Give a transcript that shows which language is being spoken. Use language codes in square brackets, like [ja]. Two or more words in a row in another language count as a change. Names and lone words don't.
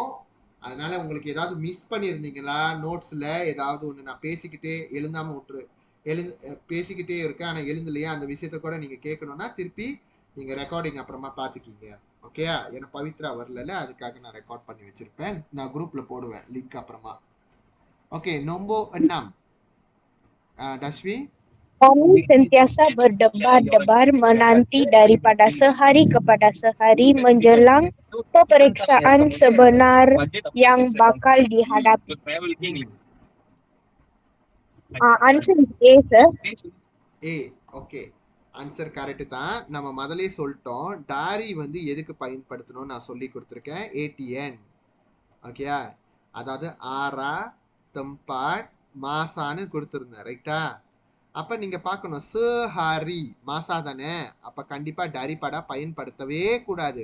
[ta] அதனால உங்களுக்கு ஏதாவது மிஸ் பண்ணியிருந்தீங்களா நோட்ஸ்ல ஏதாவது ஒன்று நான் பேசிக்கிட்டே எழுந்தாம பேசிக்கிட்டே இருக்கேன் ஆனால் எழுந்தலையா, அந்த விஷயத்த கூட நீங்க கேட்கணும்னா திருப்பி நீங்க ரெக்கார்டிங் அப்புறமா பார்த்துக்கிங்க. ஓகேயா? ஏன்னா பவித்ரா வரல, அதுக்காக நான் ரெக்கார்ட் பண்ணி வச்சிருப்பேன். நான் குரூப்ல போடுவேன் லிங்க் அப்புறமா. ஓகே, [ms] nombor 6. Dashwi. Kami sentiasa berdebar-debar menanti daripada sehari kepada sehari menjelang peperiksaan sebenar yang bakal dihadapi. [en] Answer is A, sir. A. [ta] ஓகே, ஆன்சர் கரெக்ட் தான். நம்ம முதலே சொல்லிட்டோம் டாரி வந்து எதுக்கு பயன்படுத்தணும்னு நான் சொல்லி கொடுத்துருக்கேன். ATN. ஓகேயா? அதாவது [ms] arah tempat [ta] மாசான்னு கொடுத்துருந்தேன். ரைட்டா? அப்ப நீங்க பார்க்கணும் சஹாரி மாசா தானே, அப்ப கண்டிப்பா [ms] dari pada [ta] பயன்படுத்தவே கூடாது.